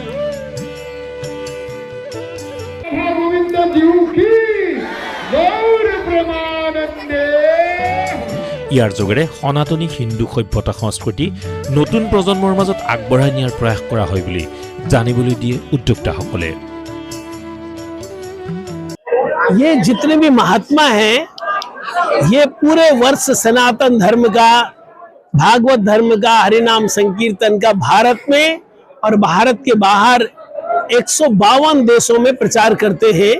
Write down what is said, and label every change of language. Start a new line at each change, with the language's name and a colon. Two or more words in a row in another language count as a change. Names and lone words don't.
Assamese: ইয়াৰ যোগেৰে সনাতনী হিন্দু সভ্যতা সংস্কৃতি নতুন প্ৰজন্মৰ মাজত আগবঢ়াই নিয়াৰ প্ৰয়াস কৰা হয় বুলি জানিবলৈ দিয়ে উদ্যোক্তাসকলে।
Hindi: ये जितने भी महात्मा हैं, ये पूरे वर्ष सनातन धर्म का, भागवत धर्म का, हरिनाम संकीर्तन का भारत में और भारत के बाहर 152 देशों में प्रचार करते हैं।